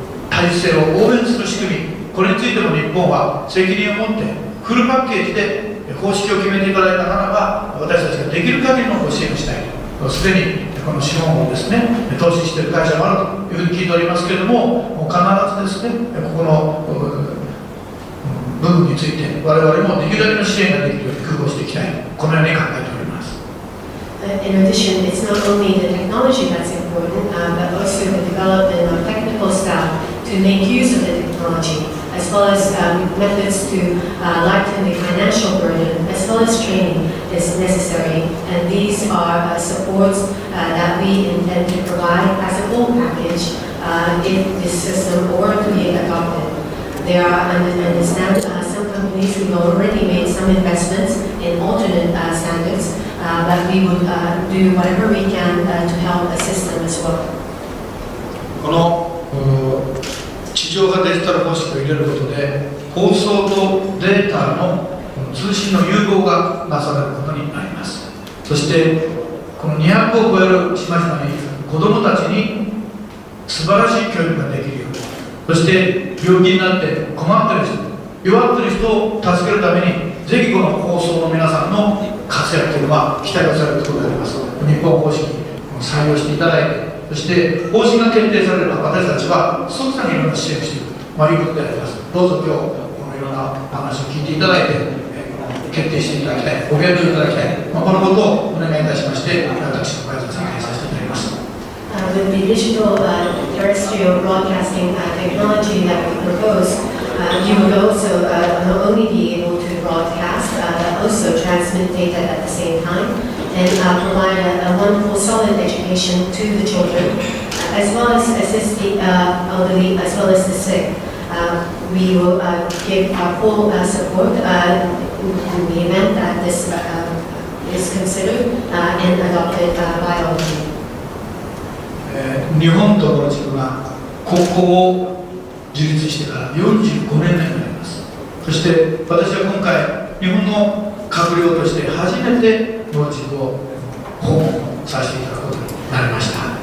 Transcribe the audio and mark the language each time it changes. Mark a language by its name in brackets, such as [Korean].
[Japanese] 体制を応援する仕組み、これについても日本は責任を持ってフルパッケージで方式を決めていただいたならば、私たちができる限りのご支援をしたいと、すでにこの資本をですね投資している会社もあるというふうに聞いておりますけれども、必ずですねここの部分について我々もできるだけの支援ができるように工夫をしていきたい、このように考えております。 [English] In addition, it's not only the technology that's important, but also the development of technical staff to make use of the technology, as well as methods to lighten the financial burden, as well as training is necessary. And these are supports that we intend to provide as a full package if this system were to be adopted. There are, understand, some companies who have already made some investments in alternate standards, but we would do whatever we can to help assist them as well. [Japanese] この地上波デジタル方式を入れることで、放送とデータの通信の融合がなされることになります。そしてこの200を超える島々に子どもたちに素晴らしい教育ができるように、そして病気になって困っている人、弱っている人を助けるために、ぜひこの放送の皆さんの活躍というのは期待をされるところであります。日本方式を採用していただいて、そして方針が決定されれば私たちは即座にいろんな支援をしていくということであります。どうぞ今日このいろんな話を聞いていただいて、決定していただきたい、ご検討いただきたい、このことをお願いいたしまして、私の会長参加させていただきます。 [English] With the digital terrestrial broadcasting technology that we propose, you would also not only be able to broadcast, but also transmit data at the same time, and provide a wonderful, solid education to the children, as well as assist the elderly, as well as the sick. We will give full support in the event that this is considered and adopted by all of you. [Japanese] 日本とモルディブが国交を樹立してから45年目になります。そして私は今回日本の閣僚として初めてモルディブを訪問させていただくことになりました。